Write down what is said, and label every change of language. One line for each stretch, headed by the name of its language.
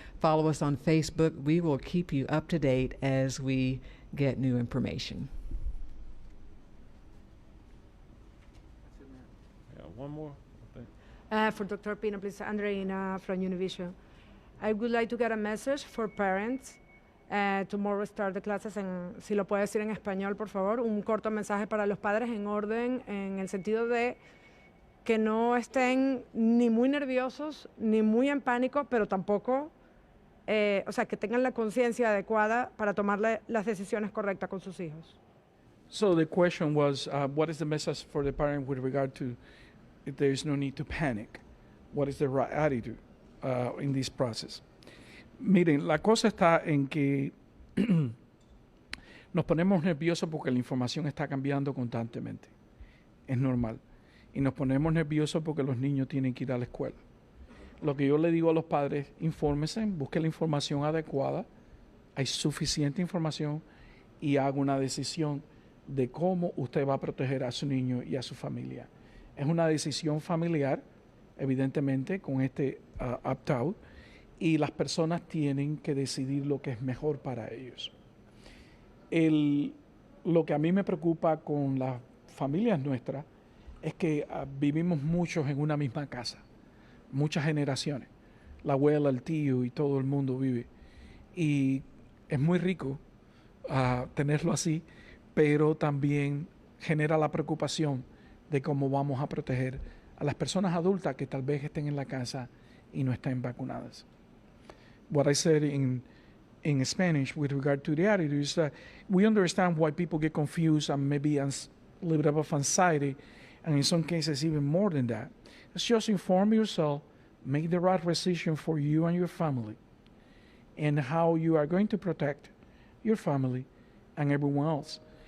English: Follow us on Facebook. We will keep you up to date as we get new information. Yeah, one more, I think. For Dr. Pino, please, Andreina from Univision. I would like to get a message for parents. Tomorrow start the classes
Spanish: si lo puede decir en español, por favor, un corto mensaje para los padres en orden, en el sentido de que no estén ni muy nerviosos, ni muy en pánico, pero tampoco, o sea, que tengan la conciencia adecuada para tomar las decisiones correctas con sus hijos.
English: So the question was, what is the message for the parent with regard to if there is no need to panic? What is the right attitude in this process?
Spanish: Miren, la cosa está en que nos ponemos nerviosos porque la información está cambiando constantemente. Es normal. Y nos ponemos nerviosos porque los niños tienen que ir a la escuela. Lo que yo le digo a los padres, infórmense, busquen la información adecuada, hay suficiente información y haga una decisión de cómo usted va a proteger a su niño y a su familia. Es una decisión familiar, evidentemente, con este opt-out, y las personas tienen que decidir lo que es mejor para ellos. Lo que a mí me preocupa con las familias nuestras es que vivimos muchos en una misma casa, muchas generaciones. La abuela, el tío y todo el mundo vive. Y es muy rico tenerlo así, pero también genera la preocupación de cómo vamos a proteger a las personas adultas que tal vez estén en la casa y no estén vacunadas.
English: What I said in Spanish with regard to the attitude is that we understand why people get confused and maybe a little bit of anxiety, and in some cases even more than that. It's just inform yourself, make the right decision for you and your family, and how you are going to protect your family and everyone else.